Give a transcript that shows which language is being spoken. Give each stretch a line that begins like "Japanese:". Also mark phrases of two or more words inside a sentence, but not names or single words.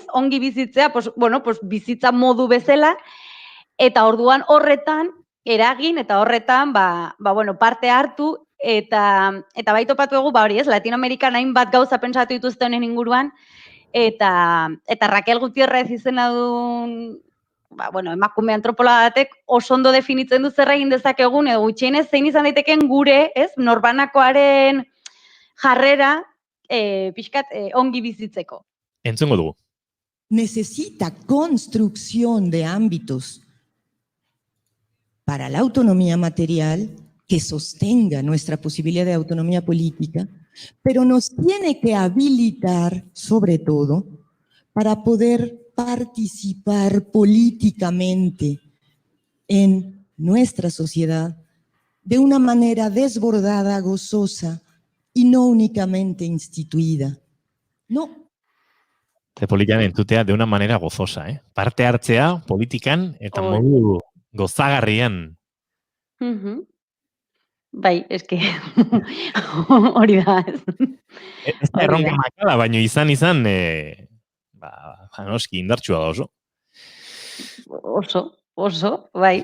Basque: Ongi bizitzea, bizitza modu bezala, eta orduan horretan eragin, eta horretan, parte hartu, eta bai topatu egu, hori ez, Latinoamerikan hainbat gauza pentsatu dituzte honen inguruan, eta Raquel Gutiérrez izena duen emakume antropologa batek oso ondo definitzen du zer egin dezakegun, edo gutxienez zein izan daiteken gure, ez, norbanakoaren jarrera pixkat ongi bizitzeko. Entzungo dugu.
Spanish: Necesita construcción de ámbitos para la autonomía material que sostenga nuestra posibilidad de autonomía política, pero nos tiene que habilitar, sobre todo, para poder participar políticamente en nuestra sociedad de una manera desbordada, gozosa y no únicamente instituida. No
Basque: Politan entutea
Spanish: de una manera gozosa,
Basque: Parte hartzea politikan eta modu gozagarrian. Bai, eske hori da. Ez da erronka makala, baina izan, noski indartsua da oso. Oso, bai.